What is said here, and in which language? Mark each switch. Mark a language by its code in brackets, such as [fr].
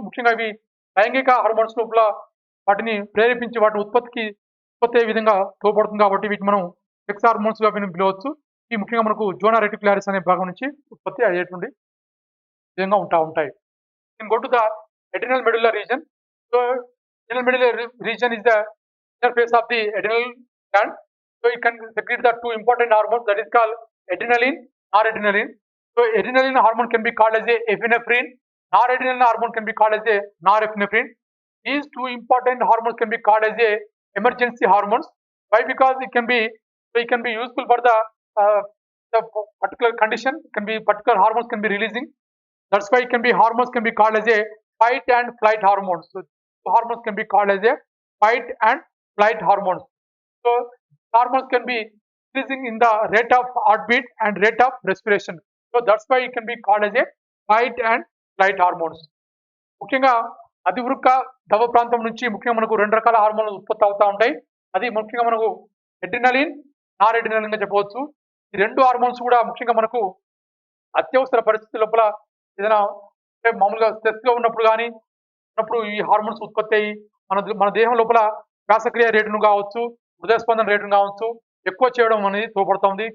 [te] ముఖ్యంగా ఇవి లైంగిక హార్మోన్స్ లోపల వాటిని ప్రేరేపించి వాటి ఉత్పత్తి అయ్యే విధంగా తోడ్పడుతుంది కాబట్టి వీటిని మనం సెక్స్ హార్మోన్స్ గా పిలవచ్చు. ఈ ముఖ్యంగా మనకు జోనా రెటిక్యులారిస్ అనే భాగం నుంచి ఉత్పత్తి అయ్యేటువంటి విధంగా ఉంటాయి. [en] Go to the adrenal medulla region. So adrenal medulla region is the interface of the adrenal gland. So it can secrete the two important hormones that is called adrenaline, noradrenaline. So adrenaline hormone can be called as a epinephrine. Noradrenaline hormone can be called as a norepinephrine. These two important hormones can be called as a emergency hormones. Why? Because it can be useful for the particular condition. Particular hormones can be releasing. That's why hormones can be called as a fight and flight hormones. So hormones can be called as a fight and flight hormones. So hormones can be increasing in the rate of heartbeat and rate of respiration. So that's why it can be called as a fight and flight hormones. [te] ముఖ్యంగా అధివృక్క దవ ప్రాంతం నుంచి ముఖ్యంగా మనకు రెండు రకాల హార్మోన్లు ఉత్పత్తి అవుతా ఉంటాయి. అది ముఖ్యంగా మనకు ఎడ్రినలిన్, నార్ ఎడ్రినలిన్ గా చెప్పవచ్చు. ఈ రెండు హార్మోన్స్ కూడా ముఖ్యంగా మనకు అత్యవసర పరిస్థితుల లోపల ఏదైనా మామూలుగా స్ట్రెస్ లో ఉన్నప్పుడు కానీ ఈ హార్మోన్స్ ఉత్పత్తి అయ్యి మన దేహం లోపల శ్వాసక్రియ రేటును కావచ్చు, హృదయ స్పందన రేటును కావచ్చు ఎక్కువ చేయడం అనేది తోడ్పడుతుంది.